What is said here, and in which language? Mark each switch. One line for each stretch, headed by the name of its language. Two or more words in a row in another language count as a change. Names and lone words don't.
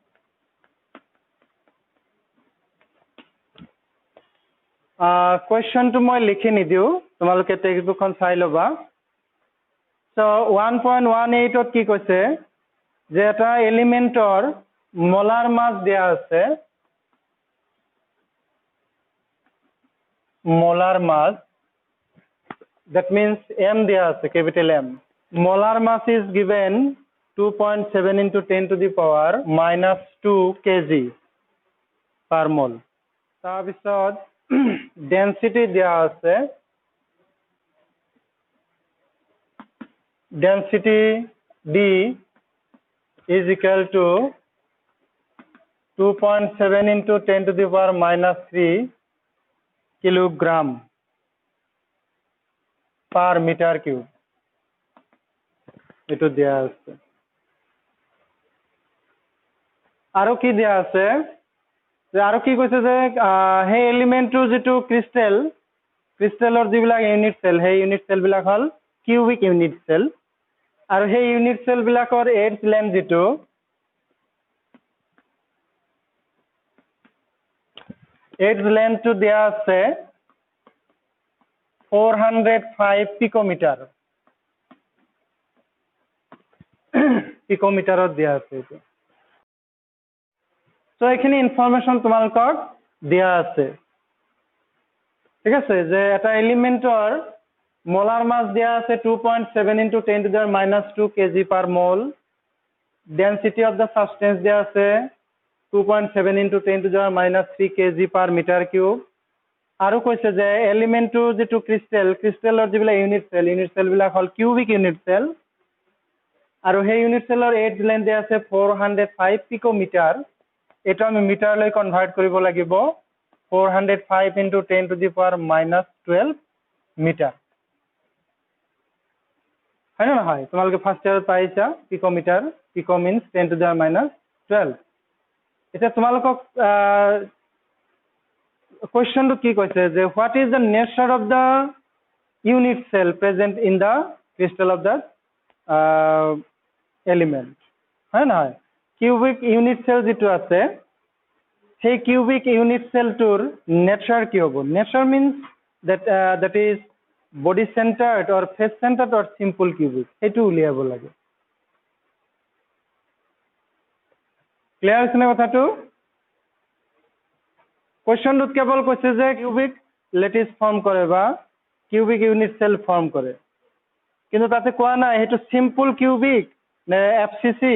English: question to
Assamese: মই লিখি নিদিও তোমালোকে টেক্সটবুকখন চাই লবা so 1.18 ত কি কৈছে যে এটা এলিমেন্টৰ
English: molar mass
Assamese: দিয়া আছে
English: molar mass that means m
Assamese: দিয়া আছে
English: capital M molar mass is given 2.7 into 10 to the power minus 2 kg per mole.
Assamese: তাৰপিছত
English: density
Assamese: দিয়া আছে
English: density D is equal to 2.7 into 10 to the power minus 3 kilogram per meter cube.
Assamese: এইটো দিয়া আছে আৰু কি দিয়া আছে যে আৰু কি কৈছে যে সেই এলিমেন্টৰ যেটো ক্ৰিষ্টেলৰ যিবিলাক
English: unit cell
Assamese: সেই
English: unit cell
Assamese: বিলাক হল
English: cubic unit cell
Assamese: আৰু সেই
English: unit cell
Assamese: বিলাকৰ
English: edge length
Assamese: যেটো
English: edge length
Assamese: দিয়া আছে 405 পিকোমিটাৰ পিকোমিটাৰত দিয়া আছে এইটো So এখানে ইনফরমেশন তোমালোকক দিয়া আছে ঠিক আছে যে এটা এলিমেন্টৰ মোলাৰ মাস দিয়া আছে
English: 2.7 into 10 to the minus 2 kg per mole density of the substance
Assamese: দিয়া আছে
English: 2.7 into 10 to the minus 3 kg per meter cube
Assamese: আৰু কৈছে যে এলিমেন্টৰ যেটো ক্ৰিষ্টেলৰ যিবিলাক
English: unit cell
Assamese: বিলাক হল
English: cubic unit cell
Assamese: আৰু সেই
English: unit cell edge length
Assamese: দিয়া আছে 405 পিকোমিটাৰ এটা আমি মিটাৰলৈ কনভাৰ্ট কৰিব লাগিব
English: 405 into 10 to the power minus 12 meter
Assamese: হয় না হয় তোমালোকে
English: first year
Assamese: পাইছা পিকোমিটাৰ
English: pico means 10 to the minus 12
Assamese: এটা তোমালোকক কোৱেশ্চনটো কি কৈছে যে
English: what is the nature of the unit cell present in the crystal of the element
Assamese: হয় না হয়
English: cubic unit cell
Assamese: যেটো আছে সেই
English: cubic unit cell
Assamese: নেচাৰ কি হ'ব
English: nature means that is body centered or face centered or simple cubic
Assamese: এটো উলিয়াব লাগে ক্লিয়াৰ আছে না কথাটো কোৱেশ্চনটোত কেৱল কৈছে যে
English: cubic lattice
Assamese: ফৰ্ম কৰে বা
English: cubic unit cell
Assamese: ফৰ্ম কৰে কিন্তু তাতে কোৱা নাই হেতু
English: simple cubic
Assamese: নে এফসিসি